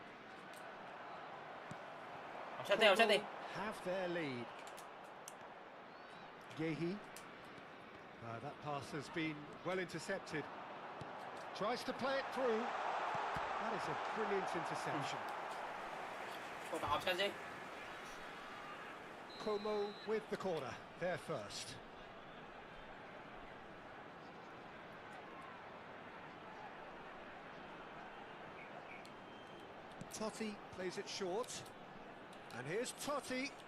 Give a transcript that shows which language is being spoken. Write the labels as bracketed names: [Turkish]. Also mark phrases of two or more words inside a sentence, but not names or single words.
[English] Offside. Have their lead. Yehi. That pass has been well intercepted. Tries to play it through. That is a brilliant interception. [Javanese] Kok tak offside sih? [English] Como with the corner. There first. Totti plays it short. And here's Totti.